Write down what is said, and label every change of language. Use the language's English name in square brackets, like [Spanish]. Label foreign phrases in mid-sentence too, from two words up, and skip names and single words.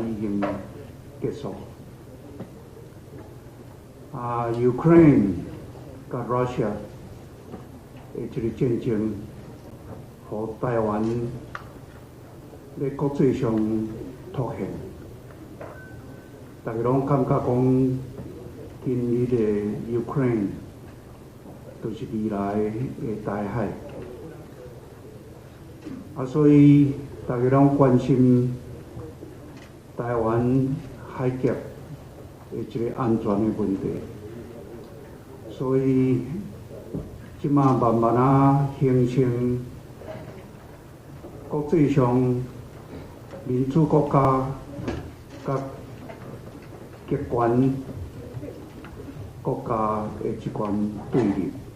[Min Nan Chinese] 已经结束。Ukraine 甲 Russia 的这个战争，和台湾在国际上凸显，大家拢感觉讲，今日的 Ukraine 就是未来的大海，所以大家拢关心台湾海峡的这个安全的问题，所以即马慢慢形成国际上民主国家甲极权国家的一款对立。